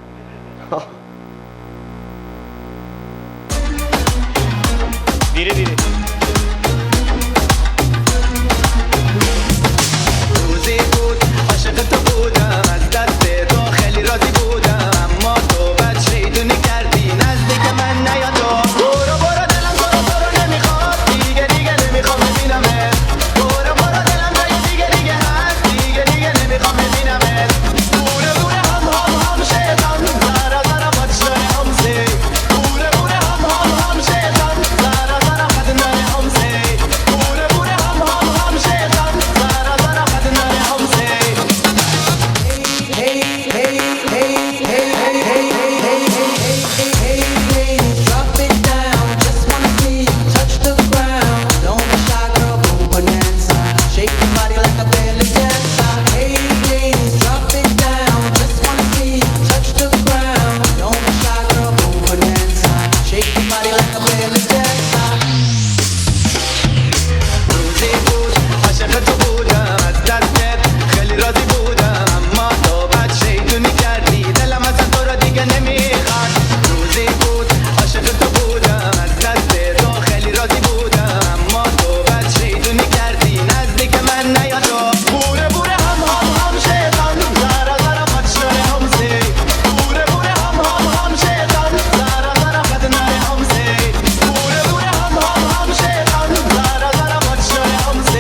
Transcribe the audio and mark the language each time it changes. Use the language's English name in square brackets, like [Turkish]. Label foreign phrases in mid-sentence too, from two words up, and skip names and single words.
[Hindi] धीरे धीरे। [Persian] روزی بود عاشق تو بودم، از دست تو خیلی راضی بودم، اما تو بد شیطونی کردی نزدیک من نیا تو. برو برو دلم تو رو نمیخواد، دیگه نمیخوام ببینمت. برو برو دلم جای دیگه هست، دیگه نمیخوام ببینمت. بوره بوره هم شیطان، زارا زارا بچه همزه. بوره بوره هم شیطان، زارا زارا خدنه همزه. بوره بوره هم شیطان، زارا زارا خدنه همزه. [English] Hey hey hey hey hey hey hey hey hey hey hey hey, drop it down, just wanna see you touch the ground. Don't be shy, girl, go bonanza, shake your body like a belly dancer. Hey ladies, drop it down, just wanna see you touch the ground. Don't be shy, girl, go bonanza, shake your body like a belly dancer. [Persian] روزی بود عاشق تو بودم، از دستت خیلی راضی بودم، اما تو بد شیطونی کردی دلم از تو رو دیگه نمیخواد. روزی بود عاشق تو بودم، از دست تو خیلی راضی بودم، اما تو بد شیطونی کردی نزدیک من نیا تو. بوره بوره هم شیطان، زارا زارا بچه همزه. بوره بوره هم شیطان، زارا زارا خدنه همزه. بوره بوره هم شیطان، زارا زارا بچه همزه.